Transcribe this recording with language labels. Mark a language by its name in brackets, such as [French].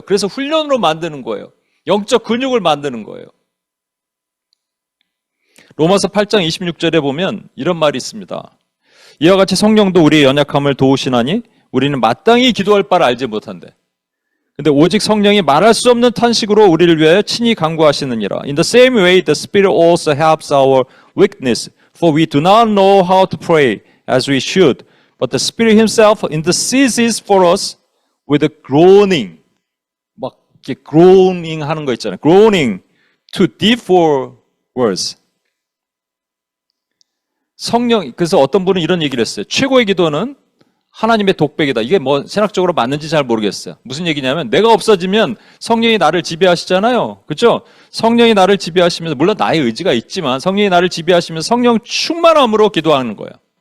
[Korean] 그래서 훈련으로 만드는 거예요. 영적 근육을 만드는 거예요. 로마서 8장 26절에 보면 이런 말이 있습니다. 이와 같이 성령도 우리의 연약함을 도우시나니 우리는 마땅히 기도할 바를 알지 못한대. 근데 오직 성령이 말할 수 없는 탄식으로 우리를 위하여 친히 간구하시느니라. [English] In the same way, the Spirit also helps our weakness, for we do not know how to pray as we should, but the Spirit Himself intercedes for us with a groaning. [Korean] 막 이렇게 groaning 하는 거 있잖아요. [English] groaning too deep for words. [Korean] 성령, 그래서 어떤 분은 이런 얘기를 했어요. 최고의 기도는 하나님의 독백이다. 이게 뭐 신학적으로 맞는지 잘 모르겠어요. 무슨 얘기냐면 내가 없어지면 성령이 나를 지배하시잖아요. 그렇죠? 성령이 나를 지배하시면서, 물론 나의 의지가 있지만 성령이 나를 지배하시면서 성령 충만함으로 기도하는 거예요.